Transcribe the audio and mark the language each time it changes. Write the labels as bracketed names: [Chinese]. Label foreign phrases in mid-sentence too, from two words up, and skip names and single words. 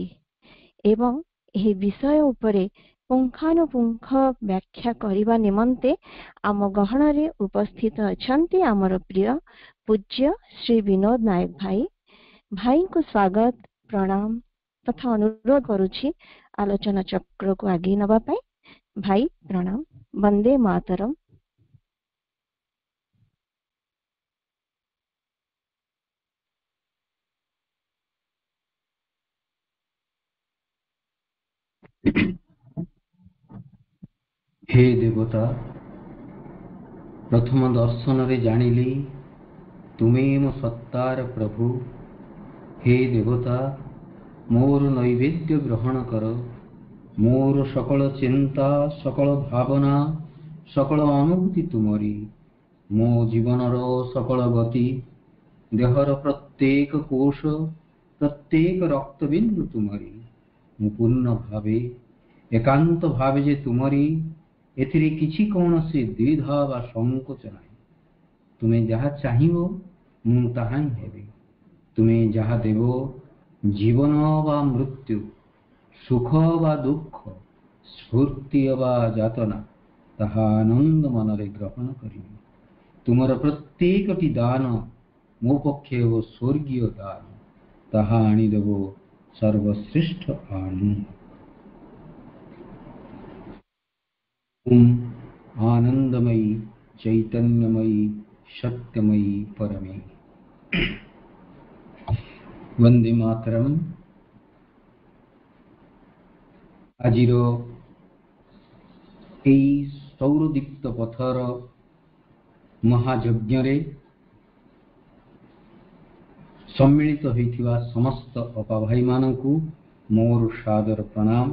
[Odia] ଏବଂ ଏହି ବିଷୟ ଉପରେ ପୁଙ୍ଖାନୁପୁଙ୍ଖ ବ୍ୟାଖ୍ୟା କରିବା ନିମନ୍ତେ ଆମ ଗହଣରେ ଉପସ୍ଥିତ ଅଛନ୍ତି ଆମର ପ୍ରିୟ ପୂଜ୍ୟ ଶ୍ରୀ ବିନୋଦ ନାୟକ ଭାଇ। ଭାଇଙ୍କୁ ସ୍ୱାଗତ, ପ୍ରଣାମ ତଥା ଅନୁରୋଧ କରୁଛି ଆଲୋଚନା ଚକ୍ରକୁ ଆଗେଇ ନେବା ପାଇଁ। ଭାଇ ପ୍ରଣାମ। ବନ୍ଦେ ମାତରମ୍। ହେ ଦେବତା, ପ୍ରଥମ ଦର୍ଶନ ରେ ଜାଣିଲି ତୁମେ ମୋ ସତ୍ତାର ପ୍ରଭୁ। ହେ ଦେବତା, ମୋର ନୈବେଦ୍ୟ ଗ୍ରହଣ କର। ମୋର ସକଳ ଚିନ୍ତା, ସକଳ ଭାବନା, ସକଳ ଅନୁଭୂତି ତୁମରି। ମୋ ଜୀବନର ସକଳ ଗତି, ଦେହର ପ୍ରତ୍ୟେକ କୋଷ, ପ୍ରତ୍ୟେକ ରକ୍ତବିନ୍ଦୁ ତୁମରି। ମୁଁ ପୂର୍ଣ୍ଣ ଭାବେ, ଏକାନ୍ତ ଭାବେ ଯେ ତୁମରି, ଏଥିରେ କିଛି କୌଣସି ଦ୍ୱିଧା ବା ସଙ୍କୋଚ ନାହିଁ। ତୁମେ ଯାହା ଚାହିଁବ ମୁଁ ତାହା ହିଁ ହେବି। ତୁମେ ଯାହା ଦେବ, ଜୀବନ ବା ମୃତ୍ୟୁ, ସୁଖ ବା ଦୁଃଖ, ସ୍ଫୂର୍ତ୍ତି ବା ଯାତନା, ତାହା ଆନନ୍ଦ ମନରେ ଗ୍ରହଣ କରିବି। ତୁମର ପ୍ରତ୍ୟେକଟି ଦାନ ମୋ ପକ୍ଷେ ଓ ସ୍ୱର୍ଗୀୟ ଦାନ, ତାହା ଆଣି ଦେବ ସର୍ବଶ୍ରେଷ୍ଠ ଆନନ୍ଦ। ଆନନ୍ଦମୟୀ, ଚୈତନ୍ୟମୟୀ, ସତ୍ୟମୟୀ ପରମେ। ବନ୍ଦେ ମାତରମ୍। ଆଜିର ଏଇ ସୌରଦୀପ୍ତ ପଥର ମହାଯଜ୍ଞ ରେ ସମ୍ମିଳିତ ହୋଇଥିବା ସମସ୍ତ ଅପା ଭାଇ ମାନଙ୍କୁ ମୋର ସାଦର ପ୍ରଣାମ।